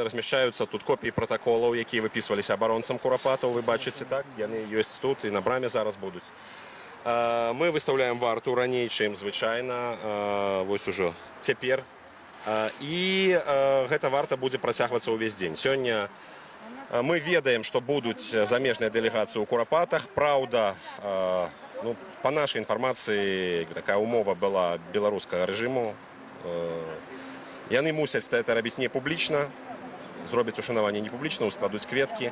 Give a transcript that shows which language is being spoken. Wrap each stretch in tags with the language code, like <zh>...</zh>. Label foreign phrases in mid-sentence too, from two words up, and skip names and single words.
<uk>Розміщаються тут копії протоколів, які виписувалися оборонцям куропатів, ви бачите, так? Вони є тут і на брамі зараз будуть. Ми виставляємо варту раніше, ніж звичайно, ось уже тепер. І ця варта буде протягуватися увесь день.</uk> <be>Сьогодні ми ведаем, што будуць замежныя дэлегацыі ў курапатах. Праўда, ну, по нашай інфармацыі, такая умова была беларускага рэжыму. Яны мусяць это рабіць не публічна, зробяць ушанаванне не публічна, ускладуць кветкі.</be>